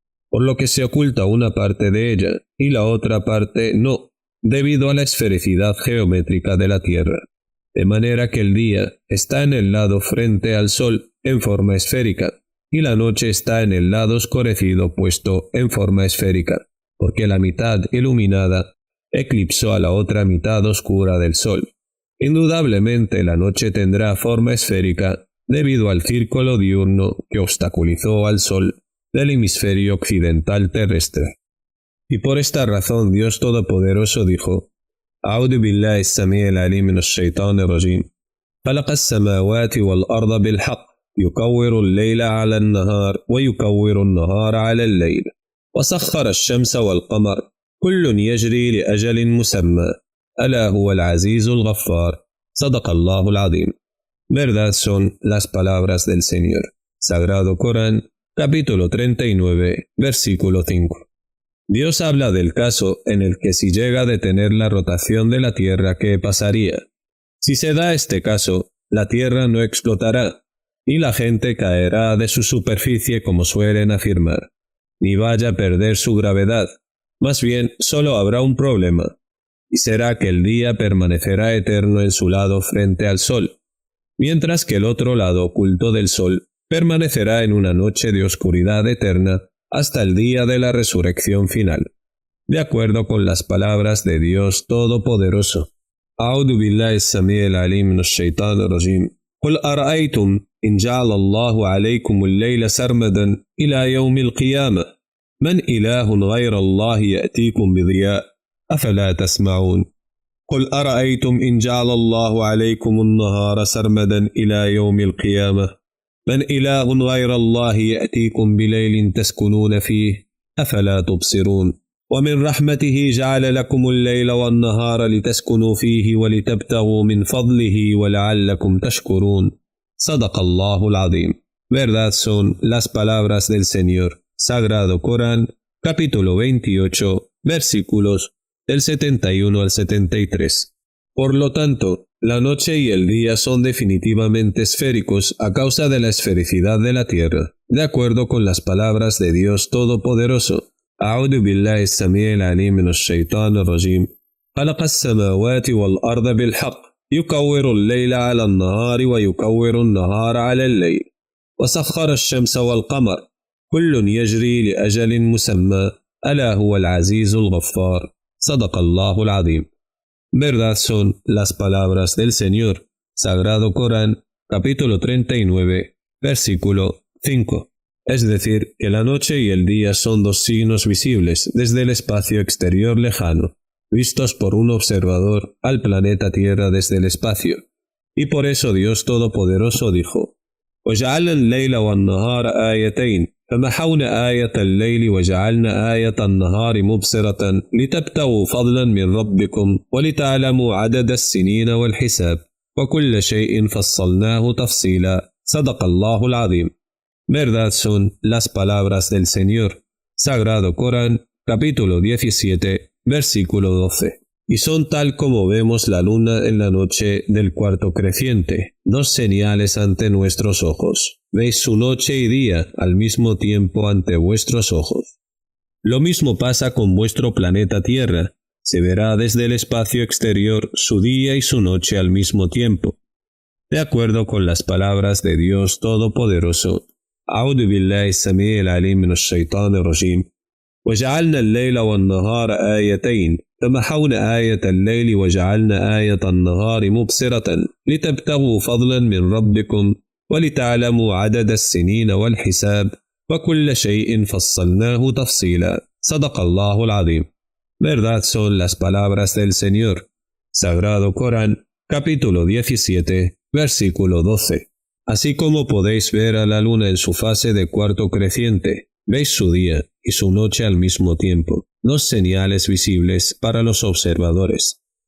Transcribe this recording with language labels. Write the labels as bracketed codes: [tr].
[es] por lo que se oculta una parte de ella, y la otra parte no, debido a la esfericidad geométrica de la Tierra, de manera que el día está en el lado frente al Sol en forma esférica, y la noche está en el lado oscurecido puesto en forma esférica, porque la mitad iluminada eclipsó a la otra mitad oscura del Sol. Indudablemente la noche tendrá forma esférica debido al círculo diurno que obstaculizó al Sol del hemisferio occidental terrestre. Y por esta razón Dios Todopoderoso dijo, [ar] أعوذ بالله السميع العليم من الشيطان الرجيم خلق السماوات والأرض بالحق يكور الليل على النهار ويكور النهار على الليل وسخر الشمس والقمر كل يجري لأجل مسمى ألا هو العزيز الغفار صدق الله العظيم. [es] Verdad son las palabras del Señor. Sagrado Corán, capítulo 39, versículo 5. Dios habla del caso en el que si llega a detener la rotación de la Tierra, ¿qué pasaría? Si se da este caso, la Tierra no explotará, y la gente caerá de su superficie como suelen afirmar, ni vaya a perder su gravedad. Más bien, solo habrá un problema, y será que el día permanecerá eterno en su lado frente al Sol, mientras que el otro lado oculto del Sol permanecerá en una noche de oscuridad eterna hasta el día de la resurrección final, de acuerdo con las palabras de Dios Todopoderoso. [ar] أعوذ بالله السميع العليم من الشيطان الرجيم قل أرأيتم إن جعل الله عليكم الليل سرمدا إلى يوم القيامة من إله غير الله يأتيكم بضياء أفلا تسمعون قل أرأيتم إن جعل الله عليكم النهار سرمدا إلى يوم القيامة من إله غير الله يأتيكم بليل تسكنون فيه أفلا تبصرون ومن رحمته جعل لكم الليل والنهار لتسكنوا فيه ولتبتغوا من فضله ولعلكم تشكرون صدق الله العظيم. [es] Verdad son las palabras del Señor. Sagrado Corán, capítulo 28, versículos del 71 al 73. Por lo tanto, la noche y el día son definitivamente esféricos a causa de la esfericidad de la Tierra, de acuerdo con las palabras de Dios Todopoderoso. [ar] أعوذ بالله السميع العليم من الشيطان الرجيم خلق السماوات والأرض بالحق يكور الليل على النهار ويكور النهار على الليل وسخر الشمس والقمر كل يجري لأجل مسمى ألا هو العزيز الغفار صدق الله العظيم. [es] Verdad son las palabras del Señor. Sagrado Corán, capítulo 39, versículo 5. Es decir, que la noche y el día son dos signos visibles desde el espacio exterior lejano, vistos por un observador al planeta Tierra desde el espacio. Y por eso Dios Todopoderoso dijo, [ar] وجعلنا الليل والنهار آيتين فمحونا آية الليل وجعلنا آية النهار مبصرة لتبتغوا فضلا من ربكم ولتعلموا عدد السنين والحساب وكل شيء فصلناه تفصيلا. صدق الله العظيم. [es] Verdad son las palabras del Señor. Sagrado Corán, capítulo 17, versículo 12. Y son tal como vemos la luna en la noche del cuarto creciente, dos señales ante nuestros ojos. Veis su noche y día al mismo tiempo ante vuestros ojos. Lo mismo pasa con vuestro planeta Tierra. Se verá desde el espacio exterior su día y su noche al mismo tiempo. De acuerdo con las palabras de Dios Todopoderoso. [ar] A'udhu billahi sami'il alim minash shaitanir rajim. وجعلنا الليل والنهار آيتين فمحونا آية الليل وجعلنا آية النهار مبصرة لتبتغوا فضلا من ربكم ولتعلموا عدد السنين والحساب وكل شيء فصلناه تفصيلا. صدق الله العظيم. [es] Verdad son las palabras del Señor. Sagrado Corán, capítulo 17, versículo 12. Así como podéis ver a la luna en su fase de cuarto creciente, veis su día y su noche al mismo tiempo, dos señales visibles para los observadores.